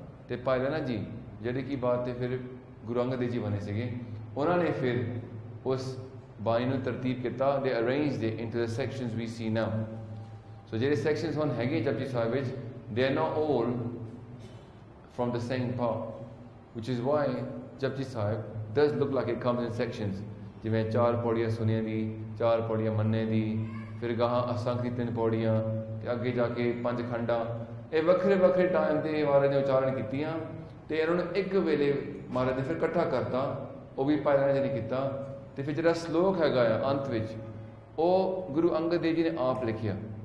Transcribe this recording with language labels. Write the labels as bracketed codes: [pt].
[pa] ਤੇ ਪਾਇਲਾਨਾ ਜੀ ਜਿਹੜੇ ਕੀ ਬਾਤ ਤੇ ਫਿਰ ਗੁਰੂ ਅੰਗਦ ਦੇਵ ਜੀ ਬਣੇ ਸੀਗੇ, ਉਹਨਾਂ ਨੇ ਫਿਰ ਉਸ ਬਾਣੀ ਨੂੰ ਤਰਤੀਬ ਕੀਤਾ। [en] They arranged it into the sections we see now. [pa] ਸੋ ਜਿਹੜੇ ਸੈਕਸ਼ਨਸ ਹੁਣ ਹੈਗੇ ਜਪਜੀ ਸਾਹਿਬ ਵਿੱਚ, [en] They are not all from the same part, which is why Japji Sahib does look like it comes in sections. [pa] ਜਿਵੇਂ 4 ਪੌੜੀਆਂ ਸੁਣੀਆਂ ਦੀ, 4 ਪੌੜੀਆਂ ਮੰਨੇ ਦੀ, ਫਿਰ ਗਾਹਾਂ ਅਸੰਖ ਦੀ 3 ਪੌੜੀਆਂ, ਤੇ ਅੱਗੇ ਜਾ ਕੇ 5 ਖੰਡਾਂ। ਇਹ ਵੱਖਰੇ ਵੱਖਰੇ ਟਾਈਮ ਤੇ ਮਹਾਰਾਜ ਨੇ ਉਚਾਰਨ ਕੀਤੀਆਂ, ਤੇ ਇਹਨਾਂ ਨੂੰ ਇੱਕ ਵੇਲੇ ਮਹਾਰਾਜ ਨੇ ਫਿਰ ਇਕੱਠਾ ਕਰਤਾ, ਉਹ ਵੀ ਪਾਇਲਾਨਾ ਜੀ ਨੇ ਕੀਤਾ। ਤੇ ਫਿਰ ਜਿਹੜਾ ਸ਼ਲੋਕ ਹੈਗਾ ਆ ਅੰਤ ਵਿੱਚ, ਉਹ ਗੁਰੂ ਅੰਗਦ ਦੇਵ ਜੀ ਨੇ ਆਪ ਲਿਖਿਆ।